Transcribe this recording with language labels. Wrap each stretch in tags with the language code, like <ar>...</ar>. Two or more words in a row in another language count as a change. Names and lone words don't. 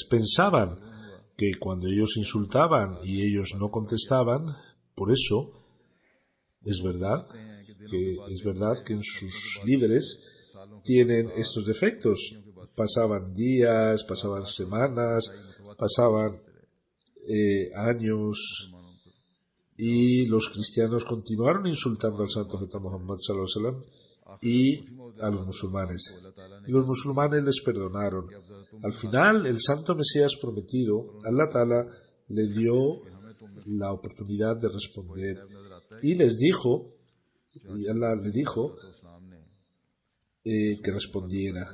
<es>Pensaban que cuando ellos insultaban y ellos no contestaban, por eso es verdad que en sus líderes tienen estos defectos. Pasaban días, pasaban semanas, pasaban años, y los cristianos continuaron insultando al Santo Profeta Muhammad</es> <ar>صلى الله عليه وسلم</ar> <es>y a los musulmanes. Y los musulmanes les perdonaron. Al final, el Santo Mesías prometido,</es> <ar>الله تعالى</ar> <es>le dio la oportunidad de responder y Allah le dijo que respondiera.</es>